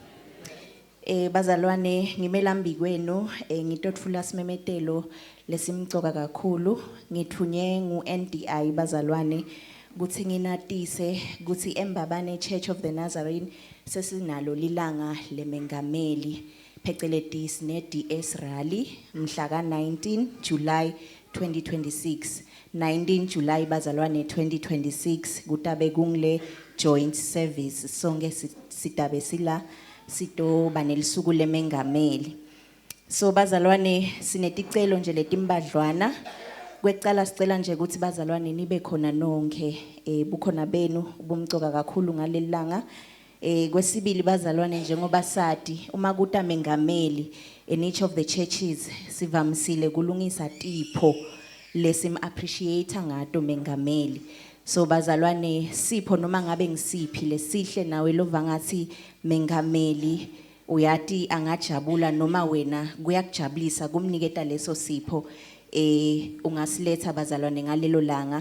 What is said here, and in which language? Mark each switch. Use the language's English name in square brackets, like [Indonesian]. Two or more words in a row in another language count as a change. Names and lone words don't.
[Swati] Bazalwane ngimelambi kwenu ngitothula simemetelo lesimcoka kakhulu. Ngithunywe ngu-NDI bazalwane kuthi nginatise kuthi eMbabane Church of the Nazarene sesinalo lilanga lemengameli phecelezi ne-DS rally mhla ka-19 July 2026. 19 July bazalwane 2026 kutabe kungile [English] joint service [Swati] sonke sitabe sila sitoba nelisuku lemengameli. So bazalwane sineticelo nje letimbadlwana. Kwecala sicela nje ukuthi bazalwane nibe khona nonke bukhona benu ubumcoka kakhulu ngalelanga. Kwesibili bazalwane njengoba sati uma kuta mengameli [English] in each of the churches [Swati] sivamisile kulungisa tipho lesim appreciate ngato mengameli. So bazalwane sipho noma ngabe ngisiphi lesihle nawe lova ngathi mengameli uyati angajabula noma wena kuyakujabulisa kumniketa leso sipho ungasiletha bazalwane ngalelo langa.